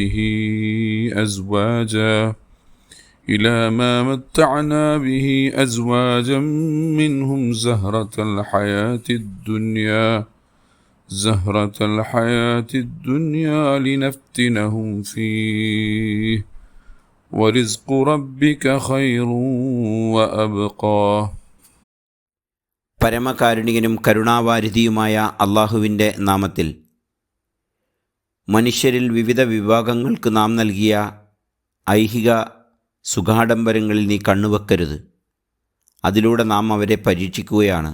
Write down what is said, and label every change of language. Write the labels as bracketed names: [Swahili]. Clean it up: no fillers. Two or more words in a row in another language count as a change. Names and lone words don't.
[Arabic] به أزواجا منهم زهرة الحياة الدنيا لنفتنهم فيه وَرِزْقُ رَبِّكَ خَيْرٌ وَأَبْقَى. [Malayalam] പരമകാരുണികനും കരുണാവാരിധിയുമായ അള്ളാഹുവിൻ്റെ നാമത്തിൽ. മനുഷ്യരിൽ വിവിധ വിഭാഗങ്ങൾക്ക് നാം നൽകിയ ഐഹിക സുഖാഡംബരങ്ങളിൽ നീ കണ്ണുവെക്കരുത്. അതിലൂടെ നാം അവരെ പരീക്ഷിക്കുകയാണ്.